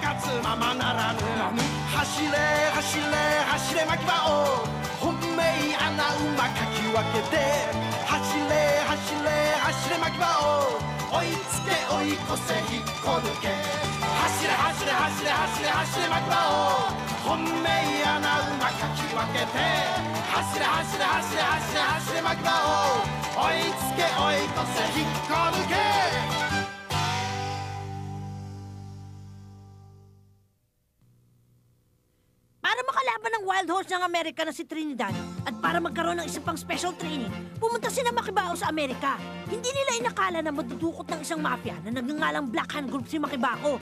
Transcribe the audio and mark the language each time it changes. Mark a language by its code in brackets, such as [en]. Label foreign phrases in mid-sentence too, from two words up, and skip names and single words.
[ja] 活ままならぬ走れ走れ走れ巻き場を本命穴馬かき分けて走れ走れ走れ巻き場を追いつけ追い越せ引っこ抜け走れ走れ走れ走れ走れ巻き場を本命穴馬かき分けて走れ走れ走れ走れ走れ巻き場を追いつけ追い越せ引っこ抜け [tl] Para makalaban ng [en] wild horse [tl] ng Amerika na si Trinidad at para magkaroon ng isang pang [en] special training, [tl] pumunta sila Makibao sa Amerika. Hindi nila inakala na madudukot ng isang mafia na nagngangalang Black Hand Group si Makibao.